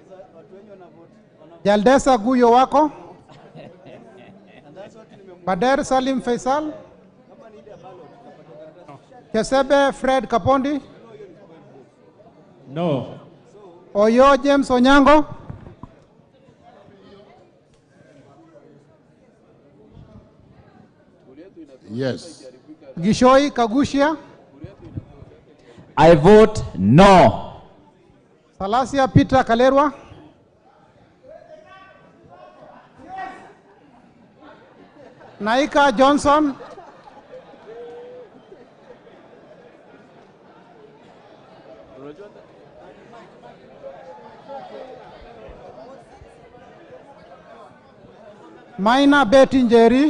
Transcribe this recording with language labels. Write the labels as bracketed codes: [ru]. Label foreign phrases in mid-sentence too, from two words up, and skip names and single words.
[en] Jaldesa Guyo Wako. Bader Salim Faisal. Kesebe Fred Kapondi. No. Oyo James Onyango. Yes. Gishoi Kagushia. I vote no. Salasia Peter Kalerwa. Naika Johnson. Maina Bettingeri.